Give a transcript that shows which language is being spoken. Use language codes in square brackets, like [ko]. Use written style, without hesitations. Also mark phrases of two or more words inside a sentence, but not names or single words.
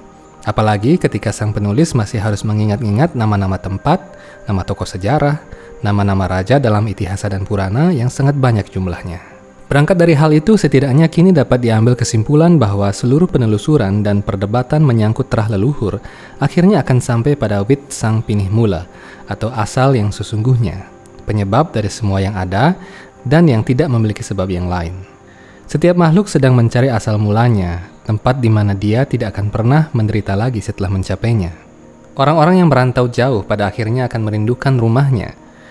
[id] Apalagi ketika sang penulis masih harus mengingat-ingat nama-nama tempat, nama tokoh sejarah, nama-nama raja dalam Itihasa dan Purana yang sangat banyak jumlahnya. Berangkat dari hal itu, setidaknya kini dapat diambil kesimpulan bahwa seluruh penelusuran dan perdebatan menyangkut terah leluhur akhirnya akan sampai pada [ban] wit sang pinih mula [id] atau asal yang sesungguhnya, penyebab dari semua yang ada dan yang tidak memiliki sebab yang lain. Setiap makhluk sedang mencari asal mulanya, tempat di mana dia tidak akan pernah menderita lagi setelah mencapainya. Orang-orang yang merantau jauh pada akhirnya akan merindukan rumahnya.